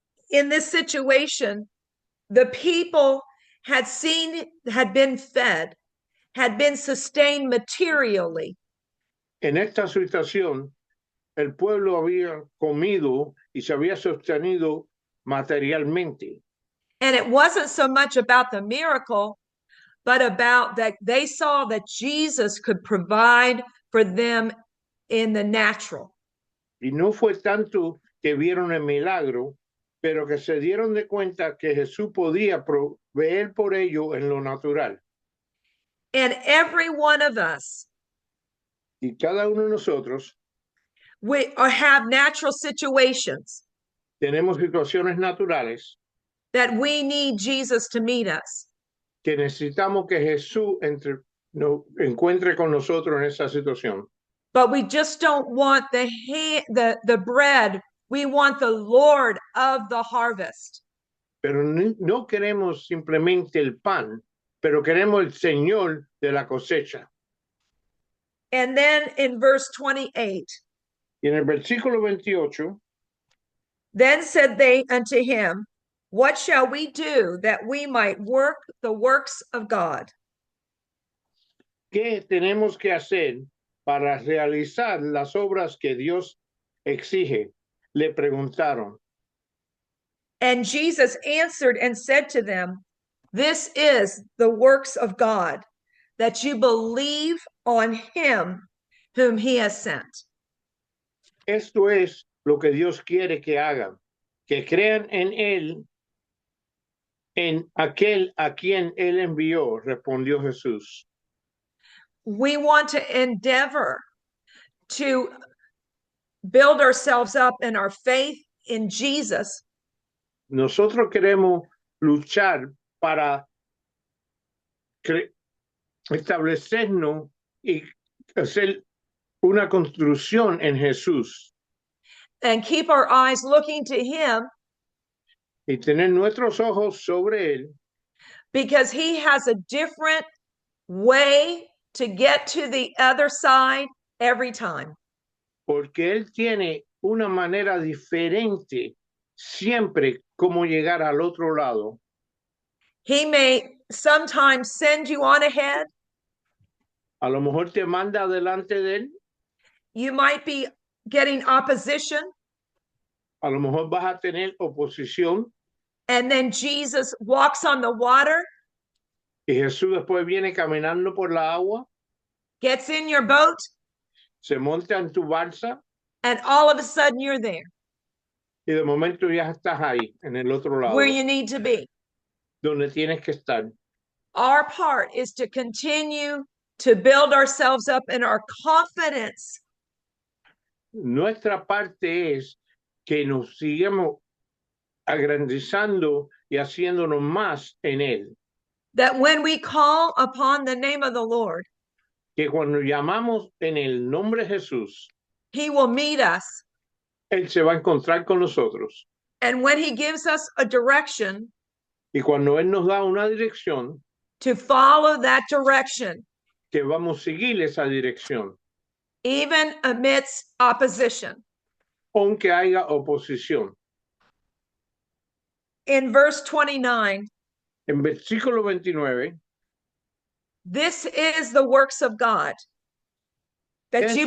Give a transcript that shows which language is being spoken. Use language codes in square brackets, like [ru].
[en] In this situation, the people had been fed, had been sustained materially. [es] En esta situación, el pueblo había comido y se había sostenido materialmente. [en] And it wasn't so much about the miracle, but about that they saw that Jesus could provide for them in the natural. [es] Y no fue tanto que vieron el milagro, pero que se dieron de cuenta que Jesús podía proveer por ello en lo natural. [en] And every one of us, [es] Y cada uno de nosotros [en] we have natural situations [es] tenemos situaciones naturales [en] that we need Jesus to meet us. [es] que necesitamos que Jesús encuentre con nosotros en esa situación. [en] But we just don't want the bread. We want the Lord of the harvest. [es] Pero no queremos simplemente el pan, pero queremos el Señor de la cosecha. [en] And then in verse 28, [es] Y en el versículo 28, [en] then said they unto him, what shall we do that we might work the works of God? [es] ¿qué tenemos que hacer para realizar las obras que Dios exige? Le preguntaron. [en] And Jesus answered and said to them, this is the works of God, that you believe on him whom he has sent. [es] Esto es lo que Dios quiere que hagan, que crean en él, en aquel a quien él envió, respondió Jesús. [en] We want to endeavor to build ourselves up in our faith in Jesus. [es] Nosotros queremos luchar para establecernos y hacer una construcción en Jesús [en] And keep our eyes looking to him, [es] y tener nuestros ojos sobre él, [en] because he has a different way to get to the other side every time. [es] porque él tiene una manera diferente siempre como llegar al otro lado. [en] He may sometimes send you on ahead. [es] A lo mejor te manda delante de él, [en] You might be getting opposition, [es] a lo mejor vas a tener oposición [en] and then Jesus walks on the water, [es] y Jesús después viene caminando por la agua, [en] gets in your boat, [es] se monta en tu balsa [en] and all of a sudden you're there [es] y de momento ya estás ahí, en el otro lado, [en] where you need to be. [es] donde tienes que estar. [en] Our part is to continue to build ourselves up in our confidence [es] Nuestra parte es que nos sigamos agrandizando y haciéndonos más en él. [en] that when we call upon the name of the Lord, [es] Que cuando llamamos en el nombre de Jesús, [en] he will meet us. [es] él se va a encontrar con nosotros. [en] And when he gives us a direction, [es] Y cuando él nos da una dirección, [en] to follow that direction, [es] que vamos a seguir esa dirección, [en] even amidst opposition. [es] aunque haya oposición. [en] In verse 29, [es] En versículo 29, [en] this is the works of God, that you